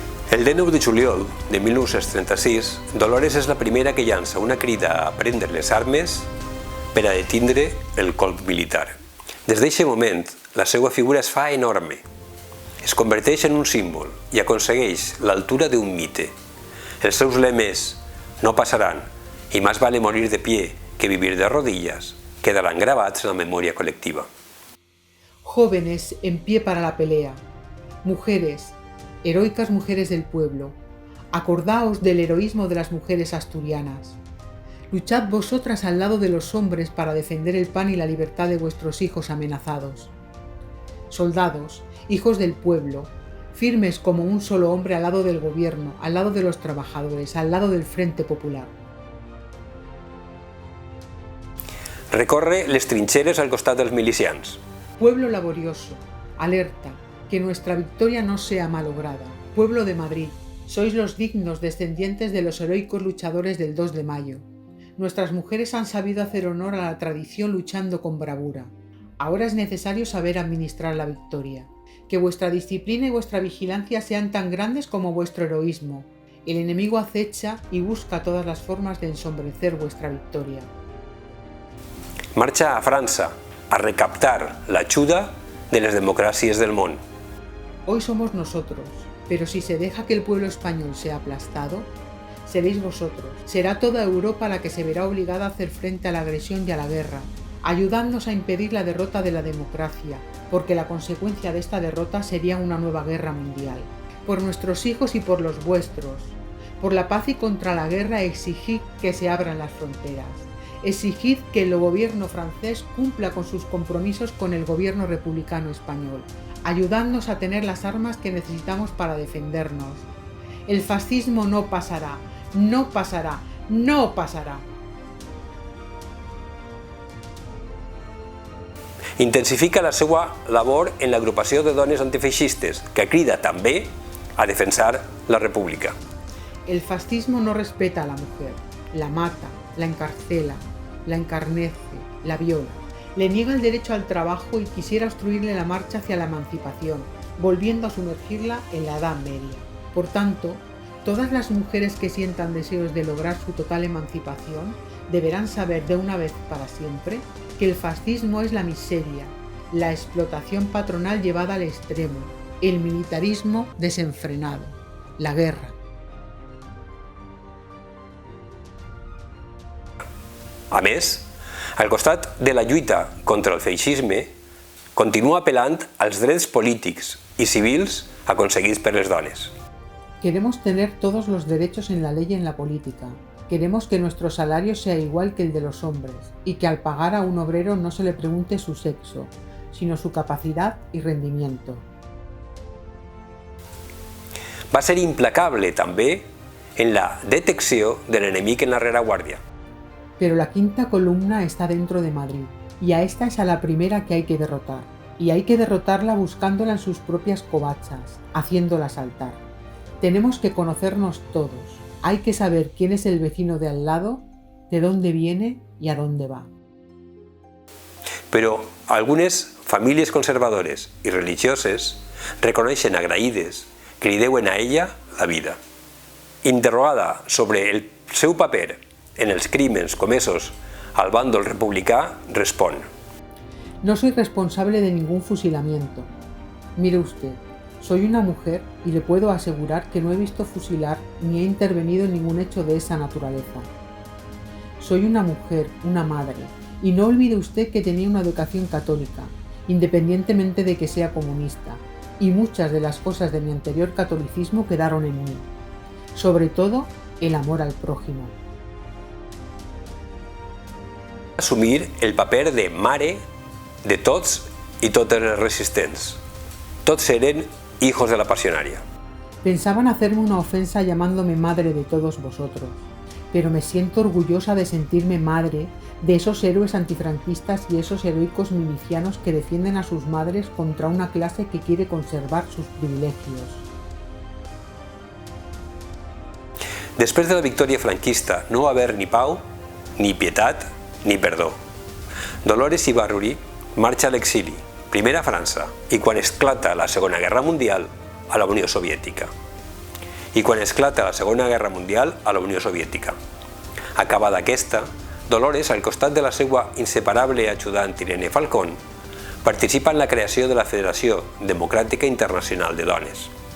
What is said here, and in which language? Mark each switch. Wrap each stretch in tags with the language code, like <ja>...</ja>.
<ca>El 19 de juliol de 1936, Dolores és la primera que llança una crida a prendre les armes per a detindre el colp militar. Des d'aquest moment, la seva figura es fa enorme, es converteix en un símbol i aconsegueix l'altura d'un mite. Els seus lemes no passaran i</ca> <es>más vale morir de pie que vivir de rodillas quedarán grabados en la memoria colectiva. Jóvenes en pie para la pelea, mujeres, heroicas mujeres del pueblo, acordaos del heroísmo de las mujeres asturianas. Luchad vosotras al lado de los hombres para defender el pan y la libertad de vuestros hijos amenazados. Soldados, hijos del pueblo, firmes como un solo hombre al lado del gobierno, al lado de los trabajadores, al lado del Frente Popular.</es> <ca>Recorre les trinxeres al costat dels milicians.</ca> <es>Pueblo laborioso, alerta, que nuestra victoria no sea malograda. Pueblo de Madrid, sois los dignos descendientes de los heroicos luchadores del 2 de mayo. Nuestras mujeres han sabido hacer honor a la tradición luchando con bravura. Ahora es necesario saber administrar la victoria. Que vuestra disciplina y vuestra vigilancia sean tan grandes como vuestro heroísmo. El enemigo acecha y busca todas las formas de ensombrecer vuestra victoria.</es> <ca>Marxa a França a recaptar l'ajuda de les democràcies del món.</ca> <es>Hoy somos nosotros, pero si se deja que el pueblo español sea aplastado, seréis vosotros. Será toda Europa la que se verá obligada a hacer frente a la agresión y a la guerra, ayudándonos a impedir la derrota de la democracia, porque la consecuencia de esta derrota sería una nueva guerra mundial. Por nuestros hijos y por los vuestros, por la paz y contra la guerra, exigid que se abran las fronteras. Exigid que el gobierno francés cumpla con sus compromisos con el gobierno republicano español, ayudándonos a tener las armas que necesitamos para defendernos. El fascismo no pasará, no pasará, no pasará.</es> <ca>Intensifica la seva labor en l'agrupació de dones antifeixistes, que crida també a defensar la república.</ca> <es>El fascismo no respeta a la mujer, la mata, la encarcela, la encarnece, la viola, le niega el derecho al trabajo y quisiera obstruirle la marcha hacia la emancipación, volviendo a sumergirla en la Edad Media. Por tanto, todas las mujeres que sientan deseos de lograr su total emancipación deberán saber de una vez para siempre que el fascismo es la miseria, la explotación patronal llevada al extremo, el militarismo desenfrenado, la guerra.</es> <ca>A més, al costat de la lluita contra el feixisme, continua apel·lant als drets polítics i civils aconseguits per les dones.</ca> <es>Queremos tener todos los derechos en la ley y en la política. Queremos que nuestro salario sea igual que el de los hombres y que al pagar a un obrero no se le pregunte su sexo, sino su capacidad y rendimiento.</es> <ca>Va ser implacable també en la detecció de l'enemic en la rereguardia.</ca> <es>Pero la quinta columna está dentro de Madrid, y a esta es a la primera que hay que derrotar. Y hay que derrotarla buscándola en sus propias covachas, haciéndola saltar. Tenemos que conocernos todos. Hay que saber quién es el vecino de al lado, de dónde viene y a dónde va.</es> <ca>però algunes famílies conservadores i religioses reconeixen agraïdes que li deuen a ella la vida. Interrogada sobre el seu paper en els crímens comesos al bàndol republicà, respon:</ca> <es>No soy responsable de ningún fusilamiento. Mire usted, soy una mujer y le puedo asegurar que no he visto fusilar ni he intervenido en ningún hecho de esa naturaleza. Soy una mujer, una madre, y no olvide usted que tenía una educación católica, independientemente de que sea comunista, y muchas de las cosas de mi anterior catolicismo quedaron en mí, sobre todo el amor al prójimo.</es> <ca>Assumir el paper de mare de tots i totes les resistents. Tots eren</ca> <es>hijos de la pasionaria. Pensaban hacerme una ofensa llamándome madre de todos vosotros, pero me siento orgullosa de sentirme madre de esos héroes antifranquistas y esos heroicos milicianos que defienden a sus madres contra una clase que quiere conservar sus privilegios.</es> <ca>Després de la victòria franquista no va haver ni pau, ni pietat, ni perdó. Dolores Ibarruri marxa a l'exili, primer a França, i quan esclata la Segona Guerra Mundial, a la Unió Soviètica. I quan esclata la Segona Guerra Mundial, a la Unió Soviètica. Acabada aquesta, Dolores, al costat de la seva inseparable ajudant Irene Falcón, participa en la creació de la Federació Democràtica Internacional de Dones.</ca>